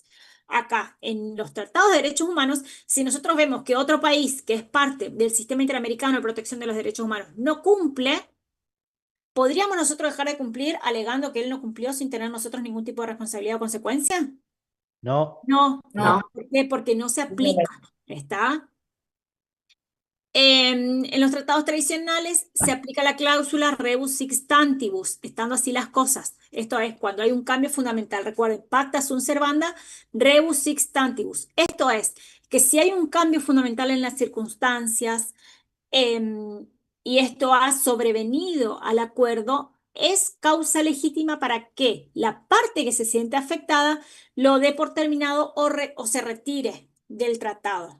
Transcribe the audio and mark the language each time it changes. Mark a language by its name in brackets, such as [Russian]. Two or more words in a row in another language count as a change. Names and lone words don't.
[Spanish] Acá, en los tratados de derechos humanos, si nosotros vemos que otro país que es parte del sistema interamericano de protección de los derechos humanos no cumple, ¿podríamos nosotros dejar de cumplir alegando que él no cumplió sin tener nosotros ningún tipo de responsabilidad o consecuencia? No. No. No. ¿Por qué? Porque no se aplica. ¿Está? En los tratados tradicionales se aplica la cláusula [Latin] rebus sic stantibus, [Spanish] estando así las cosas. Esto es, cuando hay un cambio fundamental, recuerden, [Latin] pacta sunt servanda, rebus sic stantibus. [Spanish] Esto es, que si hay un cambio fundamental en las circunstancias y esto ha sobrevenido al acuerdo, es causa legítima para que la parte que se siente afectada lo dé por terminado o se retire del tratado.